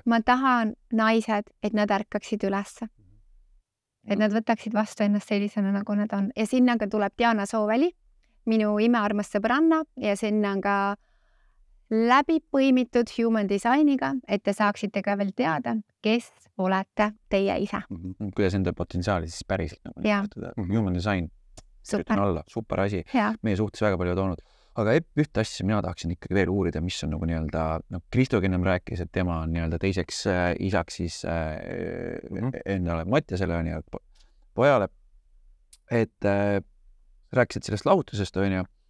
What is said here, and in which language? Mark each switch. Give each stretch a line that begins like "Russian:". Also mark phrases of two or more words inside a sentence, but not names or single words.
Estonian: Ma tahan naised, et nad ärkaksid ülesse. Et nad võtaksid vastu ennast sellisena, nagu nad on. Ja sinna tuleb Diana Sooveli, minu imearmas sõbranna ja sinna on ka läbi põimitud
English: human designiga,
Estonian: et te saaksite ka veel teada, kes olete teie ise. Kuidas enda potentsiaali siis päriselt nagu
English: human design.
Estonian: super asi. Meie suhtes väga palju toonud. Aga ühte asja mina tahaksin ikkagi veel uurida, mis on nagu nii-öelda, Kristo ennem rääkis, et tema on nii-öelda teiseks isaks siis endale Mattiasele nii-öelda pojale. Et rääkisid sellest lahutusest, on ju.